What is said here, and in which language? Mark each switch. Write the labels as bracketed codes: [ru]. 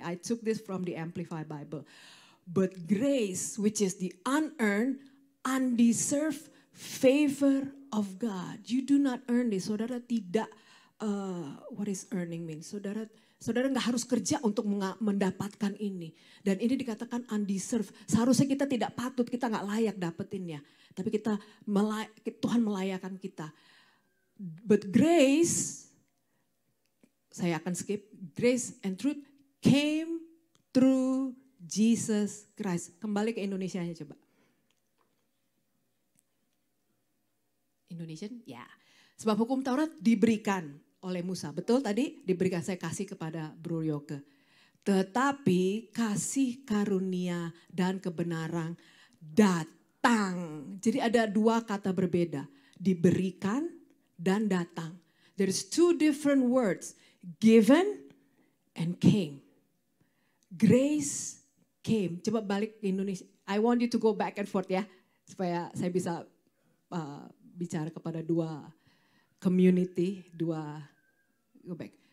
[en] I took this from the Amplify Bible. But grace, which is the unearned, undeserved favor of God. You do not earn this. [id] Saudara tidak, [en] what is earning mean? [id] Saudara nggak harus kerja untuk mendapatkan ini. Dan ini dikatakan undeserved. Seharusnya kita tidak patut, kita nggak layak dapetinnya. Tapi Tuhan melayakkan kita. [en] But grace, [id] saya akan skip, [en] grace and truth came through Jesus Christ. [id] Kembali ke Indonesianya coba. Indonesian? Ya. Sebab hukum Taurat diberikan oleh Musa. Betul tadi? Diberikan, saya kasih kepada Bro Yoke. Tetapi kasih karunia dan kebenaran datang. Jadi ada 2 kata berbeda. Diberikan dan datang. [en] There is 2 different words, given and came. Grace came. [id] Coba balik ke Indonesia. [en] I want you to go back and forth ya, [id] supaya saya bisa bicara kepada [en] 2 community, 2 go back.